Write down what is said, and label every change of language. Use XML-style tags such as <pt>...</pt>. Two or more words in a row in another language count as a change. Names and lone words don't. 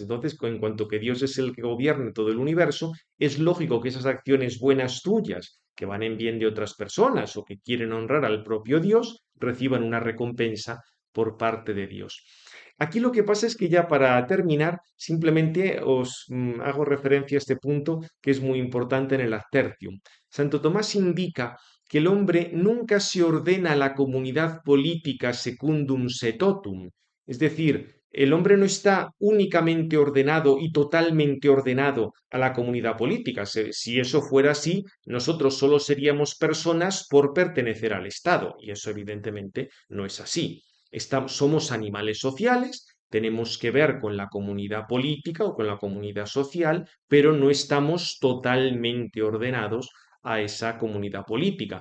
<es>Entonces, en cuanto que Dios es el que gobierna todo el universo, es lógico que esas acciones buenas tuyas, que van en bien de otras personas o que quieren honrar al propio Dios, reciban una recompensa por parte de Dios. Aquí lo que pasa es que ya para terminar, simplemente os hago referencia a este punto que es muy importante en el Adtertium. Santo Tomás indica que el hombre nunca se ordena a la comunidad política</es> <la>secundum se totum,</la> <es>es decir, el hombre no está únicamente ordenado y totalmente ordenado a la comunidad política. Si eso fuera así, nosotros solo seríamos personas por pertenecer al Estado, y eso evidentemente no es así. Somos animales sociales, tenemos que ver con la comunidad política o con la comunidad social, pero no estamos totalmente ordenados a esa comunidad política.</es>